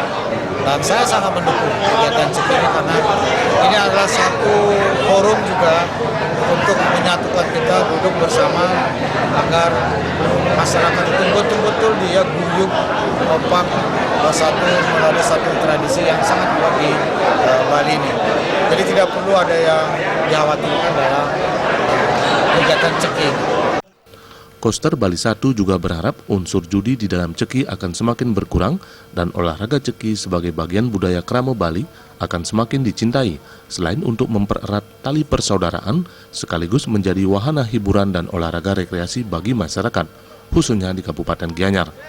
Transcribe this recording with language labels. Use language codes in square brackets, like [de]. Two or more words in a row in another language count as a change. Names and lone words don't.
[id] Dan saya sangat mendukung kegiatan ceki ini karena ini adalah satu forum juga untuk menyatukan kita duduk bersama agar masyarakat itu betul-betul dia guyup, kompak, bersatu melalui satu tradisi yang sangat kuat di Bali ini. Jadi tidak perlu ada yang dikhawatirkan dalam kegiatan ceki. Koster Bali 1 juga berharap unsur judi di dalam ceki akan semakin berkurang dan olahraga ceki sebagai bagian budaya krama Bali akan semakin dicintai, selain untuk mempererat tali persaudaraan sekaligus menjadi wahana hiburan dan olahraga rekreasi bagi masyarakat, khususnya di Kabupaten Gianyar.